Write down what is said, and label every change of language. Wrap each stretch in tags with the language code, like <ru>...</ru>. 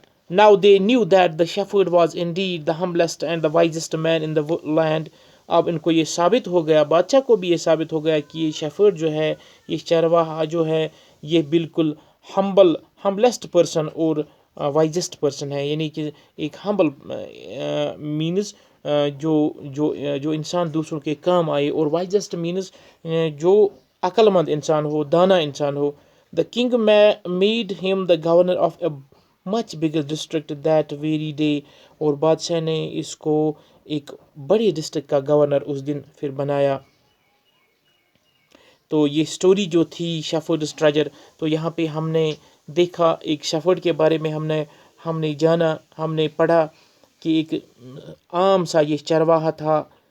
<en>Now they knew that the shepherd was indeed the humblest and the wisest man in the land.</en> <ur>اب ان کو یہ ثابت ہو گیا، بادشاہ کو بھی یہ ثابت ہو گیا کہ یہ شیفرڈ جو ہے، یہ چرواہا جو ہے، یہ بالکل ہمبلسٹ پرسن اور وائزسٹ پرسن ہے. یعنی کہ ایک ہمبل مینز جو انسان دوسروں کے کام آئے، اور وائزسٹ مینز جو عقل مند انسان ہو، دانا انسان ہو.</ur> <en>The king made him the governor of a much bigger district that very day.</en> <ur>اور بادشاہ نے اس کو ایک بڑے ڈسٹرکٹ کا گورنر اس دن پھر بنایا. تو یہ سٹوری جو تھی شیفرڈز ٹریجر، تو یہاں پہ ہم نے دیکھا ایک شیفرڈ کے بارے میں ہم نے جانا، ہم نے پڑھا کہ ایک عام سا یہ چرواہا تھا.</ur>